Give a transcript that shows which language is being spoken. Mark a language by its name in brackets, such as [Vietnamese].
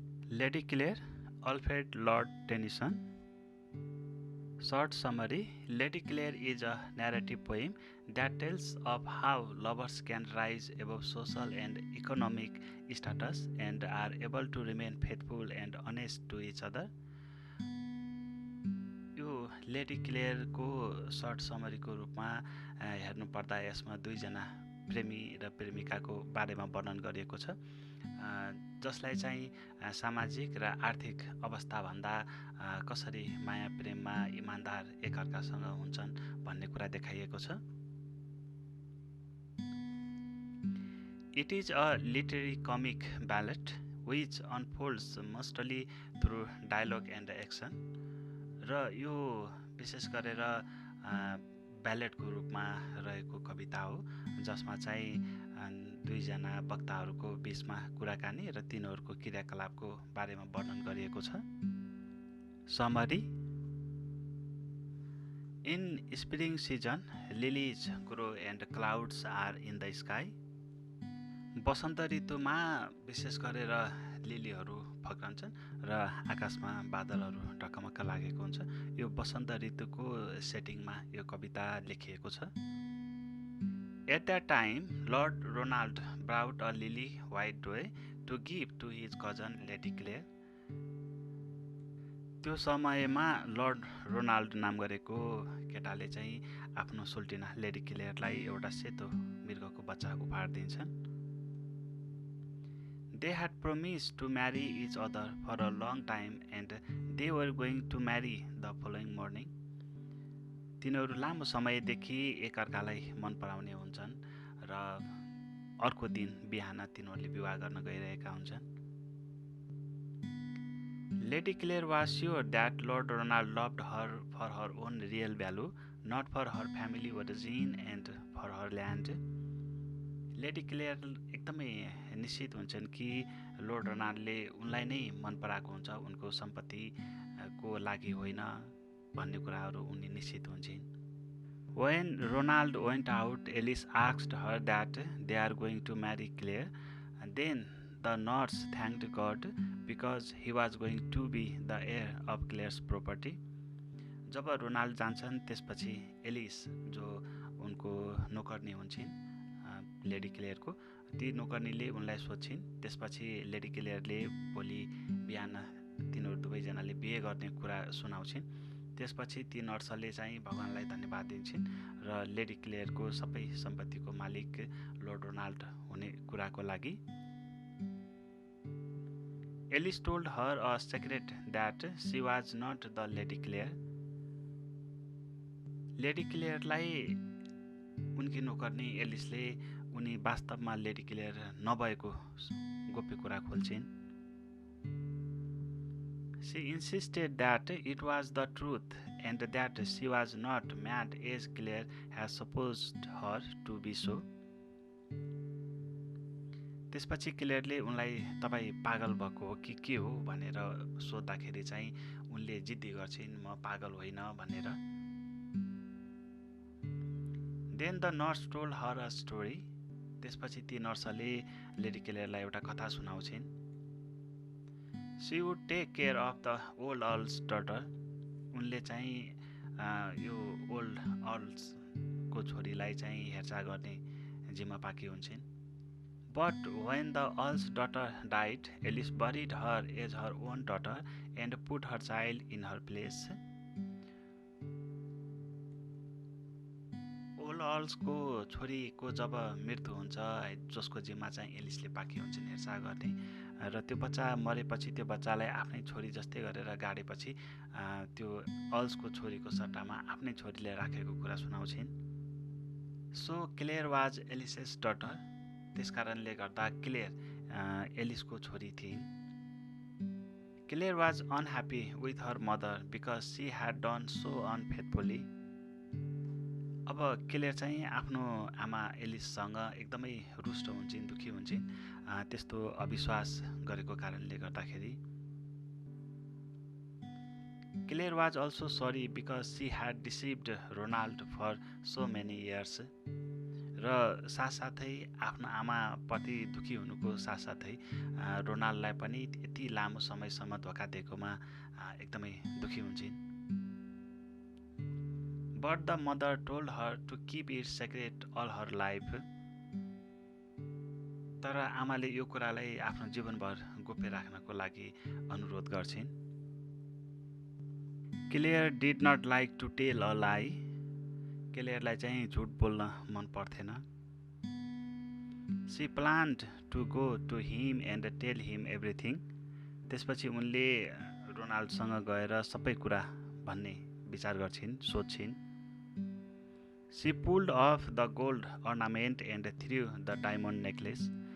[English] Lady Clare, Alfred Lord Tennyson. Short summary. Lady Clare is a narrative poem that tells of how lovers can rise above social and economic status and are able to remain faithful and honest to each other. [Nepali] यो lady क्लेयरको short समरीको रूपमा हेर्नुपर्दा यसमा दुईजना प्रेमी र प्रेमिकाको बारेमा वर्णन गरिएको छ, जसलाई चाहिँ सामाजिक र आर्थिक अवस्थाभन्दा कसरी माया प्रेममा इमान्दार एकअर्कासँग हुन्छन् भन्ने कुरा देखाइएको छ। [English] It is a literary comic ballet which unfolds mostly through dialogue and action. [Nepali] र यो विशेष गरेर ब्यालेटको रूपमा रहेको कविता हो, जसमा चाहिँ दुईजना वक्ताहरूको बीचमा कुराकानी र तिनीहरूको क्रियाकलापको बारेमा वर्णन गरिएको छ। [English] Summary. In spring season lilies grow and clouds are in the sky. [Nepali] वसन्त ऋतुमा विशेष गरेर लिलीहरू फक्रन्छन् र आकाशमा बादलहरू ढकमक्क लागेको हुन्छ। यो वसन्त ऋतुको सेटिङमा यो कविता लेखिएको छ। [English] At that time Lord Ronald brought a lily white doe to give to his cousin Lady Clare. [Nepali] त्यो समयमा लर्ड रोनाल्ड नाम गरेको केटाले चाहिँ आफ्नो सुल्टिना लेडी क्लेयरलाई एउटा सेतो मृगको बच्चा उपहार दिन्छन्। [English] They had promised to marry each other for a long time and they were going to marry the following morning. [Nepali] तिनीहरू लामो समयदेखि एकअर्कालाई मन पराउने हुन्छन् र अर्को दिन बिहान तिनीहरूले विवाह गर्न गइरहेका हुन्छन्। [English] Lady Clare was sure that Lord Ronald loved her for her own real value, not for her family origin and for her land. [Nepali] Lady clear एकदमै निश्चित हुन्छन् कि लर्ड रोनाल्डले उनलाई नै मन पराएको हुन्छ, उनको सम्पत्तिको लागि होइन भन्ने कुराहरू उनी निश्चित हुन्छन्। [English] When Ronald went out, Alice asked her that they are going to marry Claire. Then the nurse thanked God because he was going to be the heir of Claire's property. [Nepali] Job Ronald जान्छन् त्यसपछि Alice जो उनको नोकर्नी हुन्छन् lady क्लेयरको, ती नोकर्नीले उनलाई सोध्छिन्। त्यसपछि lady क्लेयरले भोलि बिहान तिनीहरू दुवैजनाले बिहे गर्ने कुरा सुनाउँछिन्। त्यसपछि ती नर्सले चाहिँ भगवानलाई धन्यवाद दिन्छन् र लेडी क्लेयरको सबै सम्पत्तिको मालिक लर्ड रोनाल्ड हुने कुराको लागि। [English] Alice told her a secret that she was not the Lady Clare. [Nepali] Lady क्लेयरलाई उनकी नोकर्नी एलिसले उनी वास्तवमा लेडी क्लेयर नभएको गोप्य कुरा खोल्छिन्। [English] She insisted that it was the truth and that she was not mad as Claire had supposed her to be so. [Nepali] त्यसपछि क्लेयरले उनलाई तपाईँ पागल भएको हो कि के हो भनेर सोद्धाखेरि चाहिँ उनले जिद्दी गर्छिन् म पागल होइन भनेर। [English] Then the nurse told her a story. [Nepali] त्यसपछि ती नर्सले लेडी क्लेयरलाई एउटा कथा सुनाउँछिन्। [English] She would take care of the old earl's daughter. [Nepali] उनले चाहिँ यो ओल्ड अर्ल्सको छोरीलाई चाहिँ हेरचाह गर्ने जिम्मा पाकी हुन्छन्। [English] But when the earl's daughter died, Alice buried her as her own daughter and put her child in her place. [Nepali] अर्ल्सको छोरीको जब मृत्यु हुन्छ, जसको जिम्मा चाहिँ एलिसले पाकी हुन्छन् हेरचाह गर्ने, र त्यो बच्चा मरेपछि त्यो बच्चालाई आफ्नै छोरी जस्तै गरेर गाडेपछि त्यो अर्ल्सको छोरीको सट्टामा आफ्नै छोरीले राखेको कुरा सुनाउँछिन्। [English] So Clare was Alice's daughter. [Nepali] त्यस कारणले गर्दा क्लेयर एलिसको छोरी थिइन्। [English] Clare was unhappy with her mother because she had done so unfaithfully. [Nepali] अब क्लेयर चाहिँ आफ्नो आमा एलिससँग एकदमै रुष्ट हुन्छन्, दुखी हुन्छन् त्यस्तो अविश्वास गरेको कारणले गर्दाखेरि। [English] Claire was also sorry because she had deceived Ronald for so many years. [Nepali] र साथसाथै आफ्नो आमाप्रति दुखी हुनुको साथसाथै रोनाल्डलाई पनि यति लामो समयसम्म धोका दिएकोमा एकदमै दुखी हुन्छन्। [English] But the mother told her to keep it secret all her life. [Nepali] तर आमाले यो कुरालाई आफ्नो जीवनभर गोप्य राख्नको लागि अनुरोध गर्छिन्। [English] Claire did not like to tell a lie. [Nepali] क्लेयरलाई चाहिँ झुट बोल्न मन पर्थेन। [English] She planned to go to him and tell him everything. [Nepali] त्यसपछि उनले रोनाल्डसँग गएर सबै कुरा भन्ने विचार गर्छिन्, सोच्छिन्। [English] She pulled off the gold ornament and threw the diamond necklace.